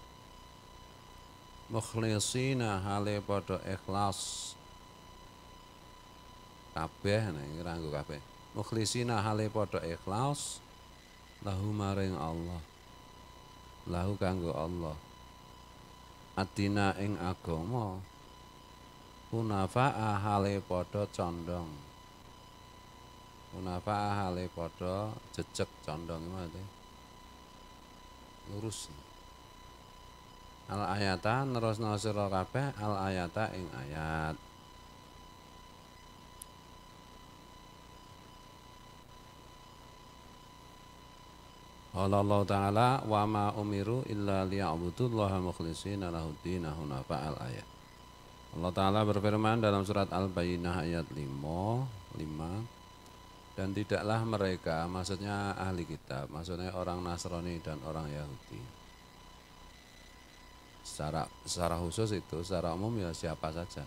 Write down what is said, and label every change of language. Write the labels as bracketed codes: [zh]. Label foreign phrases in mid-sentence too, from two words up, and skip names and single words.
[jv] mukhlisina hale padha ikhlas kabeh nek nganggo kabeh mukhlisina hale padha ikhlas lahu maring Allah lahu kanggo Allah adina ing agama hunafa'a hale padha condong hunafa'a hale padha jejeg condong [id] maksudnya lurus [jv] al ayata nerusna sira kabeh al ayata ing ayat Allah Ta'ala [ar] وما أمروا إلا ليعبدوا الله مخلصين له الدين حنفاء الآية. [id] Allah Ta'ala berfirman dalam surat Al-Bayyinah ayat 5 dan tidaklah mereka, maksudnya ahli kitab, maksudnya orang Nasrani dan orang Yahudi. Secara khusus itu, secara umum ya siapa saja.